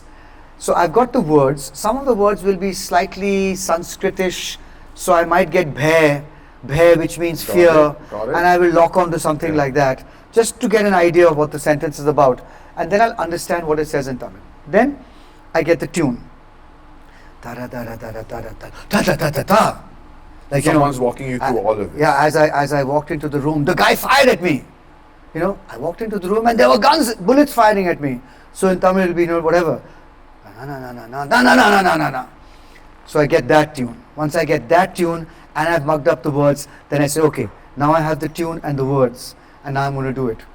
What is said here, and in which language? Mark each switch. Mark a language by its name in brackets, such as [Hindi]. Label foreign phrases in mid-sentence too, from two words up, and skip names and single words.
[English] So I've got the words. Some of the words will be slightly Sanskritish. So I might get bhay, which means Got fear. it. And I will lock on to something Yeah. like that, just to get an idea of what the sentence is about. And then I'll understand what it says in Tamil. Then I get the tune. Ta-ra, ta-ra, ta-ra, ta-ra, ta, ta-ta-ta-ta-ta. Like, Someone's walking you through all of this. Yeah, as I walked into the room, the guy fired at me. You know, I walked into the room and there were bullets firing at me. So in Tamil it'll be, whatever. Na na na na na na na na na na na. So I get that tune. Once I get that tune and I've mugged up the words, then I say, okay, now I have the tune and the words, and now I'm going to do it.